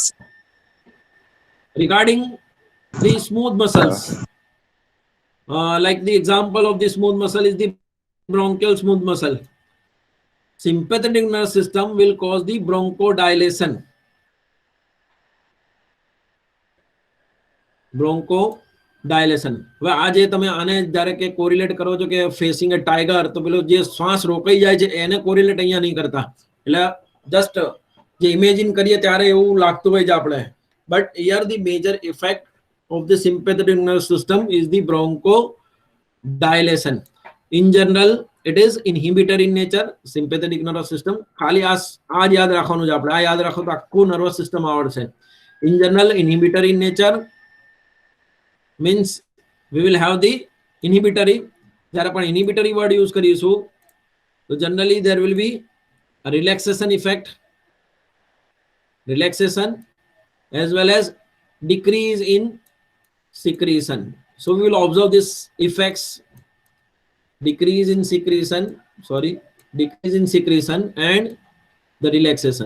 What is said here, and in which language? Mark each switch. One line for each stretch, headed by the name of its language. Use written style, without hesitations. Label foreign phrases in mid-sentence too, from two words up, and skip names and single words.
English: Regarding the smooth muscles, like the example of the smooth muscle is the bronchial smooth muscle. Sympathetic nervous system will cause the bronchodilation. Bronchodilation.
Gujarati: હવે આજે તમે આને જ્યારે કે કોરિલેટ કરો છો કે
English: facing a tiger,
Gujarati: તો પેલો જે શ્વાસ રોકાઈ જાય છે એને કોરિલેટ અહીંયા નહીં કરતા. એટલે જસ્ટ જે ઇમેજિન કરીએ ત્યારે એવું લાગતું હોય છે આપણે.
English: But here the major effect of the sympathetic nervous system is the bronchodilation. In general, it is inhibitory in nature, sympathetic nervous system.
Gujarati: ખાલી આ જ યાદ રાખવાનું છે આપણે. આ યાદ રાખો તો આખું
English: nervous system
Gujarati: આવડશે.
English: In general, inhibitory in nature means we will have the inhibitory.
Gujarati: જ્યારે પણ inhibitory word use કરીશું તો
English: generally there will be a relaxation effect, relaxation, as well as decrease in secretion. So we will observe these effects, decrease in secretion and the relaxation.